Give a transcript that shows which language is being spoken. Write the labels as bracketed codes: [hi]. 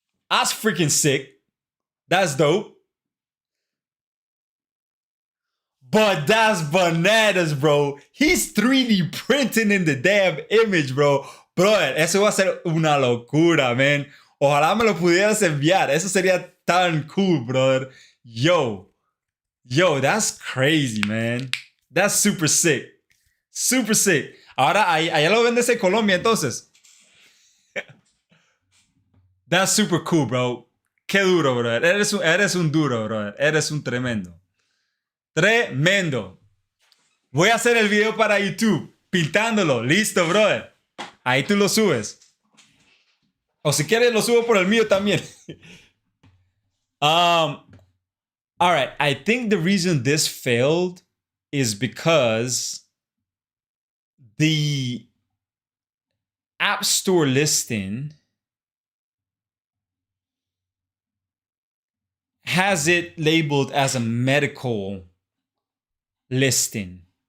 [en] That's freaking sick. That's dope. But that's bananas, bro. He's 3D printing in the damn image, bro. [es] Bro, eso va a ser una locura, man. Ojalá me lo pudieras enviar. Eso sería tan cool, brother. [en] Yo, that's crazy, man. That's super sick. Super sick. [es] Ahora, allá lo vendes en Colombia, entonces. [en] That's super cool, bro. [es] Qué duro, brother. Eres un duro, brother. Eres un tremendo. Tremendo. Voy a hacer el video para YouTube. Pintándolo. Listo, brother. Ahí tú lo subes. O si quieres, lo subo por el mío también. [en] All right. I think the reason this failed is because the App Store listing has it labeled as a medical listing.